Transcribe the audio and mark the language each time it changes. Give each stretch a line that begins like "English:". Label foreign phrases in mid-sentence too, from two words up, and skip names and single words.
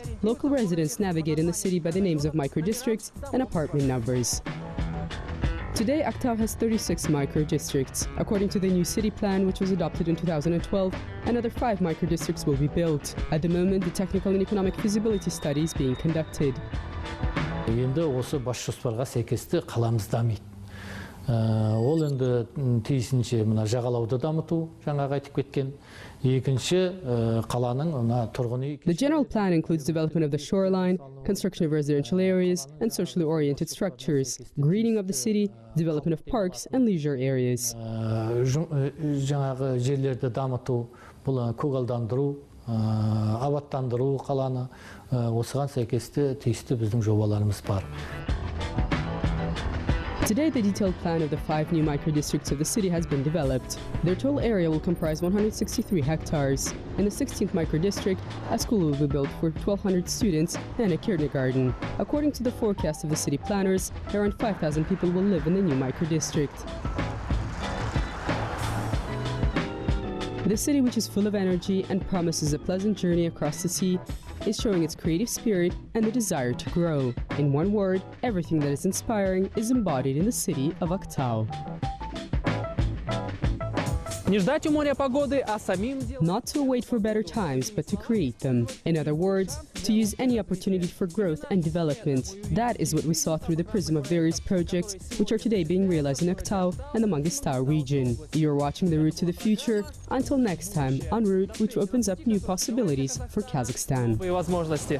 English: Local residents navigate in the city by the names of micro-districts and apartment numbers. Today, Aktau has 36 micro-districts. According to the new city plan, which was adopted in 2012, another 5 micro-districts will be built. At the moment, the technical and economic feasibility study is being conducted.
Kazakh: Енді осы бас жоспарға сәйкесті қаламыз дамиды. Ол енді тиісінше мына жағалауды дамыту, жаңағы айтып кеткен. Екінші қаланың мына тұрғын үй.
English: The general plan includes development of the shoreline, construction of residential areas, and socially oriented structures, greening of the city, development of parks and leisure areas.
Kazakh: Жаңағы жерлерді дамыту, бұл көгалдандыру, абаттандыру қаланы, осыған сәйкесті тиісті біздің жобаларымыз бар.
English: Today, the detailed plan of the 5 new micro-districts of the city has been developed. Their total area will comprise 163 hectares. In the 16th micro-district, a school will be built for 1,200 students and a kindergarten. According to the forecast of the city planners, around 5,000 people will live in the new micro-district. The city, which is full of energy and promises a pleasant journey across the sea, is showing its creative spirit and the desire to grow. In one word, everything that is inspiring is embodied in the city of Aktau.
Russian: Не ждать у моря погоды, а самим делать.
English: Not to wait for better times, but to create them. In other words, to use any opportunity for growth and development. That is what we saw through the prism of various projects, which are today being realized in Aktau and the Mangistau region. You're watching The Route to the Future. Until next time, en route, which opens up new possibilities for Kazakhstan.